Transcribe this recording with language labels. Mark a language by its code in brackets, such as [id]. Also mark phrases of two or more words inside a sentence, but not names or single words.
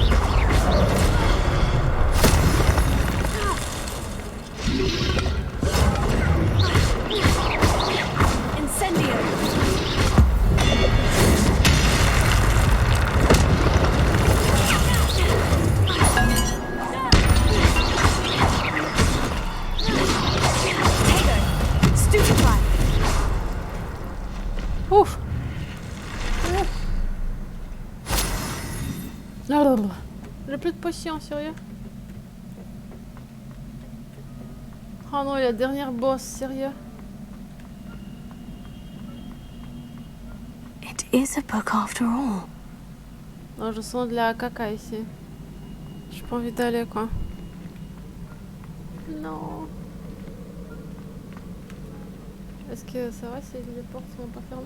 [fr] Incendio. Stupefy. Ouf. J'ai plus de potions, sérieux. Oh non, la dernière boss, sérieux. [en] It is a book after all. [fr] Non, je sens de la caca ici. J'ai pas envie d'aller, quoi. Non. Est-ce que ça va si les portes sont pas fermées?